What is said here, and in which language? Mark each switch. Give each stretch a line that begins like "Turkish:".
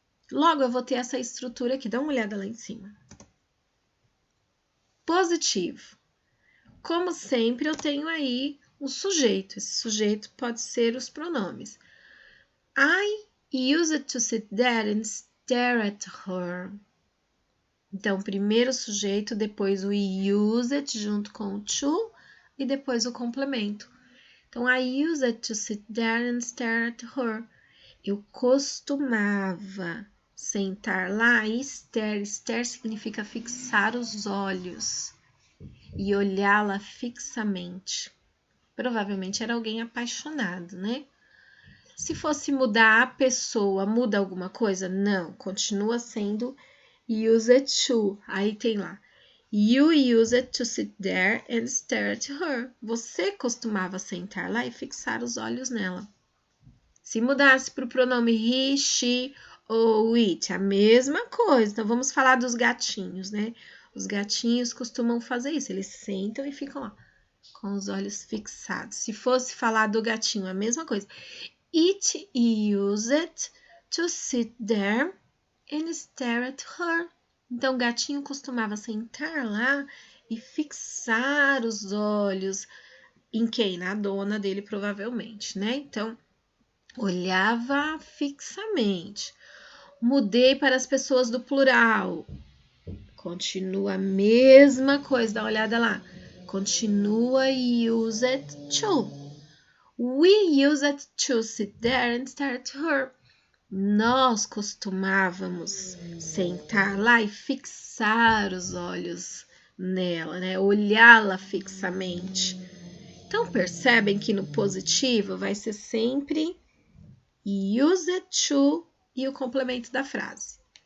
Portuguese: Logo, eu vou ter essa estrutura aqui, dá uma olhada lá em cima. Positivo. Como sempre, eu tenho aí um sujeito. Esse sujeito pode ser os pronomes.
English: I used to sit there and stare at her.
Portuguese: Então, primeiro o sujeito, depois o used junto com o to e depois o complemento.
English: Então, I used to sit there and stare at her.
Portuguese: Eu costumava sentar lá e stare. Stare significa fixar os olhos e olhá-la fixamente. Provavelmente era alguém apaixonado, né? Se fosse mudar a pessoa, muda alguma coisa? Não, continua sendo
English: used to.
Portuguese: Aí tem lá.
English: You used to sit there and stare at her.
Portuguese: Você costumava sentar lá e fixar os olhos nela. Se mudasse para o pronome he, she ou it, a mesma coisa. Então, vamos falar dos gatinhos, né? Os gatinhos costumam fazer isso. Eles sentam e ficam lá, com os olhos fixados. Se fosse falar do gatinho, a mesma coisa.
English: It used to sit there and stare at her.
Portuguese: Então, o gatinho costumava sentar lá e fixar os olhos em quem? Na dona dele, provavelmente, né? Então, olhava fixamente. Mudei para as pessoas do plural. Continua a mesma coisa, dá uma olhada lá. Continua
English: used to. We used to sit there and stare at her.
Portuguese: Nós costumávamos sentar lá e fixar os olhos nela, né? Olhá-la fixamente. Então, percebem que no positivo vai ser sempre
English: used to
Portuguese: e o complemento da frase.